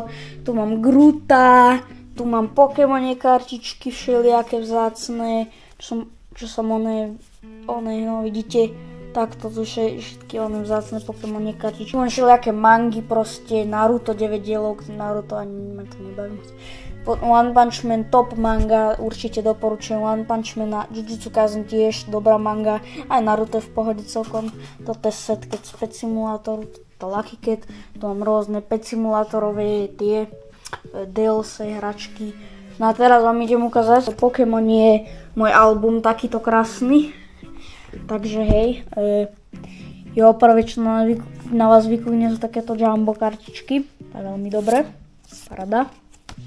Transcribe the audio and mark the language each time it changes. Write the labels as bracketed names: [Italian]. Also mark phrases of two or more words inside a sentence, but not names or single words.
[Slovak] Tu mám Groota, tu mám Pokémonie kartičky všelijaké vzácne, čo som vidíte, takto tu všetky vzácne Pokémonie kartičky. Mám všelijaké mangy, proste Naruto 9 dielov, Naruto ani ma to nebaví. One Punch Man, top manga, určite doporučujem One Punch Man, Jujutsu Kaisen tiež dobrá manga, aj Naruto v pohode celkom. Toto je set z Pet Simulatoru, toto Lucky Cat, tu mám rôzne Pet Simulatorové tie DLC hračky. No a teraz vám idem ukázať, Pokémon je môj album takýto krásny, takže hej, prvé čo na vás vykúvne sú takéto jumbo kartičky, to je veľmi dobré, parada.